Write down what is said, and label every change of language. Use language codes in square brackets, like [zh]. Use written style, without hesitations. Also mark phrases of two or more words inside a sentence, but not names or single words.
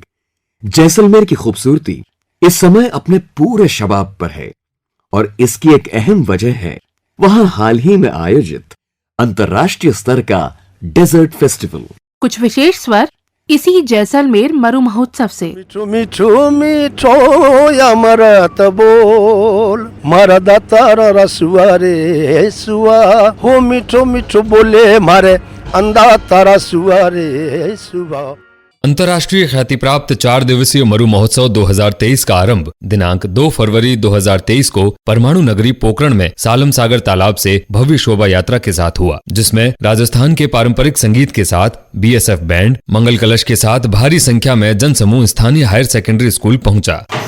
[hi] जैसलमेर की खूबसूरती इस समय अपने पूरे शबाब पर है और इसकी एक अहम वजह है वहां हाल ही में आयोजित अंतर्राष्ट्रीय स्तर का [en] desert festival. [hi] कुछ विशेष स्वर इसी जैसलमेर मरु महोत्सव से। [rwr] मिठो मिठो मिठो अमृत बोल मरदा तारा रसुआ रे सुआ हो मिठो मिठो बोले मारे अंधा तारा सुआ रे सुआ। [hi] अंतर्राष्ट्रीय ख्याति प्राप्त 4 दिवसीय मरु महोत्सव 2023 का आरंभ दिनांक 2 फरवरी 2023 को परमाणु नगरी पोकरण में सालम सागर तालाब से भव्य शोभा यात्रा के साथ हुआ, जिसमें राजस्थान के पारंपरिक संगीत के साथ बीएसएफ बैंड, मंगल कलश के साथ भारी संख्या में जनसमूह स्थानीय [en] higher secondary school [hi] पहुंचा।